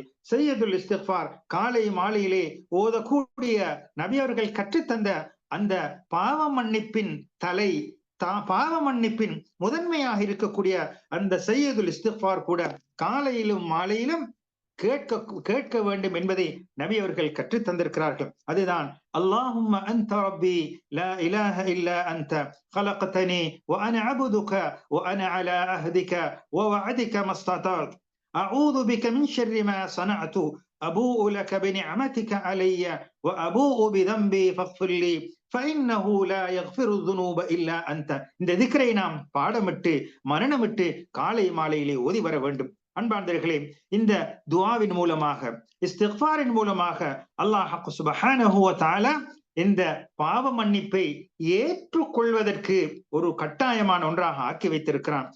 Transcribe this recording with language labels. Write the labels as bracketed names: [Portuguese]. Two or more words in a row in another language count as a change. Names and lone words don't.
[Tamil] சையதுல் இஸ்திக்ஃபார், காலை மாலையிலே ஓதக்கூடிய நபி அவர்கள் கற்றுத்தந்த அந்த பாவ மன்னிப்பின் பாவ மன்னிப்பின் முதன்மையாக இருக்கக்கூடிய அந்த சையதுல் இஸ்திக்ஃபார் கூட காலையிலும் மாலையிலும் கேட்க வேண்டும் என்பதை நபி அவர்கள் கற்றுத் தந்திருக்கிறார்கள். [Arabic] அதுதான் اللهم أنت ربي لا إله إلا أنت خلقتني وانا عبدك وانا على عهدك ووعدك ما استطعت اعوذ بك من شر ما صنعت ابوء لك بنعمتك علي وابوء بذنبي فاغفر لي فإنه لا يغفر الذنوب إلا أنت. [Tamil] இந்த திக்ரை நாம் பாடமிட்டு மரணமிட்டு காலை மாலையிலே ஓதி வர வேண்டும். அன்பார்ந்தவர்களே, இந்த துஆவின் மூலமாக, இஸ்திக்ஃபாரின் மூலமாக அல்லாஹ் [Arabic] سبحانه وتعالى [Tamil] இந்த பாவ மன்னிப்பை ஏற்றுக்கொள்வதற்கு ஒரு கட்டாயமான ஒன்றாக ஆக்கி வைத்திருக்கிறான்.